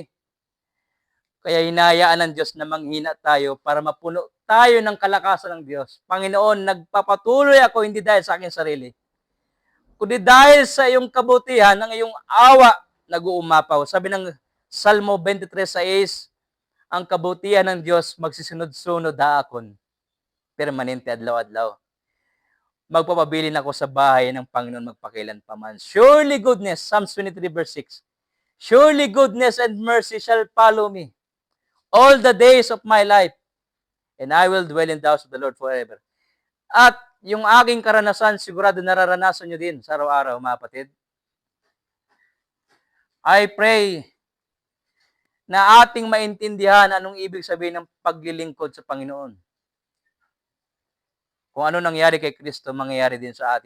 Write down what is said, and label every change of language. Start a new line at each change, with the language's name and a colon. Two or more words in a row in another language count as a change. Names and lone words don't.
Filipino: Kaya hinahayaan ng Diyos na manghina tayo para mapuno tayo ng kalakasan ng Diyos. Panginoon, nagpapatuloy ako hindi dahil sa aking sarili, kundi dahil sa iyong kabutihan, ng iyong awa, nag-uumapaw. Sabi ng Salmo 23:6, ang kabutihan ng Diyos
Waray: magsisunod-sunod haakon, permanente adlaw-adlaw. Magpapabilin ako
Filipino: sa bahay ng Panginoon
Waray: magpakilan paman.
English: Surely goodness, Psalms 23:6, surely goodness and mercy shall follow me all the days of my life, and I will dwell in the house of the Lord forever.
Filipino: At yung aking karanasan, sigurado nararanasan nyo din sa araw-araw, mga kapatid.
English: I pray
Filipino: na ating maintindihan anong ibig sabihin ng paglilingkod sa Panginoon. Kung ano nangyari kay Kristo, mangyayari din sa atin.